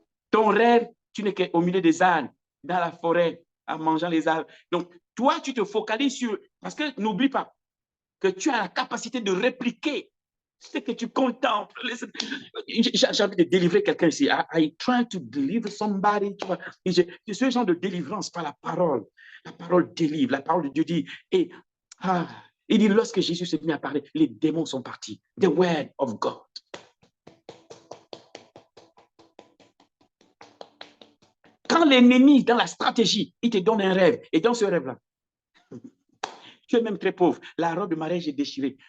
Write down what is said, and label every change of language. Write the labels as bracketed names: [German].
[French] Ton rêve, tu n'es qu'au milieu des ânes, dans la forêt, en mangeant les arbres. Donc, toi, tu te focalises sur... Parce que n'oublie pas que tu as la capacité de répliquer ce que tu contemples. J'ai envie de délivrer quelqu'un ici. [English] I try to deliver somebody. [French] C'est ce genre de délivrance par la parole. La parole délivre. La parole de Dieu dit... il dit, lorsque Jésus s'est mis à parler, les démons sont partis. [English] The word of God. [French] Quand l'ennemi, dans la stratégie, il te donne un rêve, et dans ce rêve-là, tu es même très pauvre, la robe de mariage est déchirée.